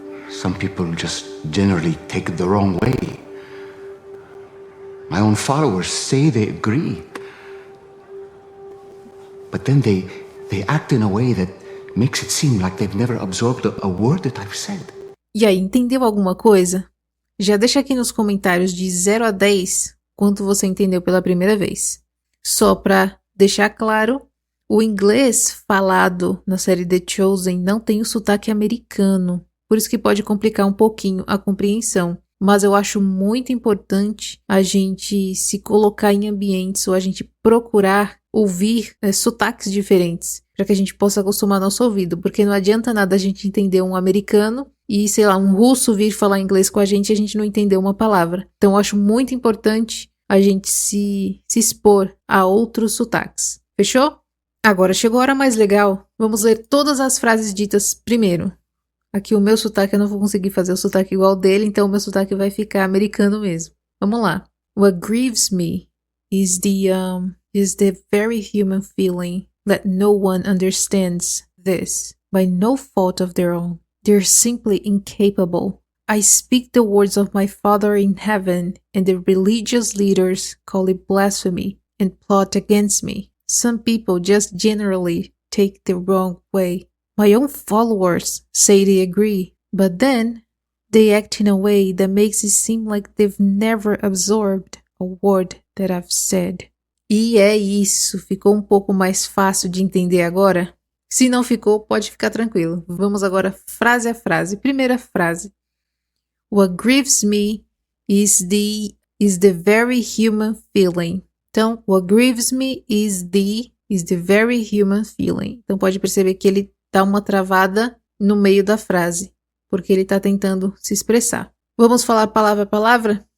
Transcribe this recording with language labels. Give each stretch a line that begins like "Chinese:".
English: Some people just generally take it the wrong way. My own followers say they agree, but then they act in a way that makes it seem like they've never absorbed a word that I've said.
Portuguese: E aí, entendeu alguma coisa? Já deixa aqui nos comentários de 0 a 10 quanto você entendeu pela primeira vez. Só para deixar claro, o inglês falado na série The Chosen não tem o sotaque americano, por isso que pode complicar um pouquinho a compreensão. Mas eu acho muito importante a gente se colocar em ambientes ou a gente procurar ouvir sotaques diferentes, para que a gente possa acostumar nosso ouvido, porque não adianta nada a gente entender um americano e, sei lá, um russo vir falar inglês com a gente não entender uma palavra. Então eu acho muito importante a gente se expor a outros sotaques. Fechou? Agora chegou a hora mais legal. Vamos ler todas as frases ditas primeiro. Aqui o meu sotaque, eu não vou conseguir fazer o sotaque igual dele, então o meu sotaque vai ficar americano mesmo. Vamos lá.
English: What grieves me is the very human feeling that no one understands this by no fault of their own. They're simply incapable. I speak the words of my Father in heaven, and the religious leaders call it blasphemy and plot against me. Some people just generally take the wrong way. My own followers say they agree, but then they act in a way that makes it seem like they've never absorbed a word that I've said.
Portuguese: E é isso, ficou um pouco mais fácil de entender agora? Se não ficou, pode ficar tranquilo. Vamos agora frase a frase. Primeira frase.
English: What grieves me is the very human feeling. Então, what grieves me is the very human feeling.
Portuguese: Então, pode perceber que ele dá uma travada no meio da frase, porque ele está tentando se expressar. Vamos falar palavra a palavra?